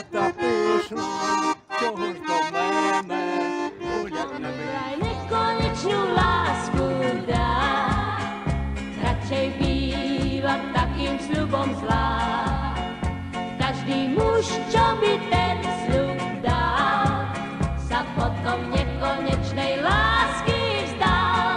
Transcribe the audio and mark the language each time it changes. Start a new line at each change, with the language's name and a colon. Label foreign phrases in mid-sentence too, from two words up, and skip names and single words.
Ukrainian: та пишна, чого ж до мене гулять не вийшла.
Slovak: Nekonečnú lásku dá, radšej bývam takým sľubom zlá. Každý muž, čo by ten sľub dal, sa potom nekonečnej lásky vzdal.